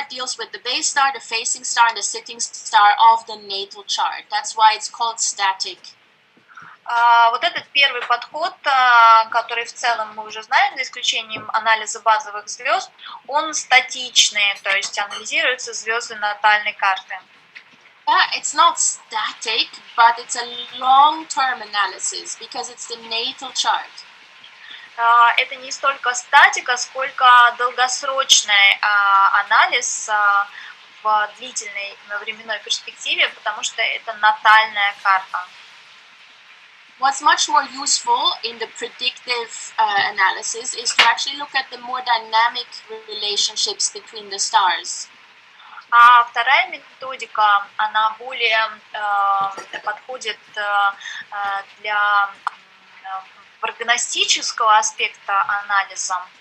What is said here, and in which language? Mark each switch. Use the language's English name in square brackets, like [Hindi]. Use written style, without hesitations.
[English] It deals with the base star, the facing star, and the sitting star of the natal chart. That's why it's called static. [Russian] Вот этот первый подход, который в целом мы уже знаем, за исключением анализа базовых звезд, он статичный, то есть анализируются звезды натальной карты. [English] Yeah, it's not static, but it's a long-term analysis because it's the natal chart. [Russian] Это не столько статика, сколько долгосрочный анализ в длительной временной перспективе, потому что это натальная карта. [English] What's much more useful in the predictive analysis is to actually look at the more dynamic relationships between the stars. [Russian] А вторая методика, она более подходит для прогностического аспекта анализа.